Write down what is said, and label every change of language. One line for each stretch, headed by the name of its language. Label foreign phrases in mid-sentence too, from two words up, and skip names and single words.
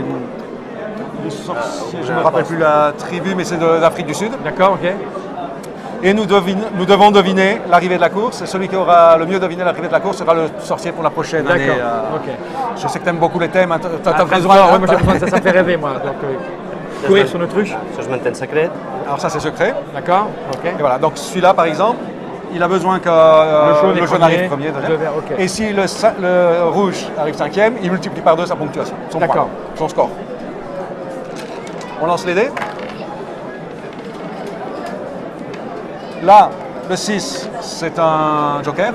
French: Je ne me rappelle plus la tribu, mais c'est d'Afrique du Sud. D'accord, ok. Et nous devons deviner l'arrivée de la course. Et celui qui aura le mieux deviné l'arrivée de la course sera le sorcier pour la prochaine année. D'accord, ok. Je sais que tu aimes beaucoup les thèmes. Tu as Très besoin fort, ouais, moi j'ai besoin de ça, ça me fait rêver moi. Donc, courir sur l'autruche.
Catalan: Això es manté en secret.
French: Alors ça c'est secret. D'accord, ok. Et voilà, donc celui-là par exemple, il a besoin que jaune est le jaune premier, arrive premier. le vert, ok. Et si le rouge arrive cinquième, il multiplie par 2 sa ponctuation, son point, D'accord. son score. On lance les dés. Là, le 6, c'est un joker.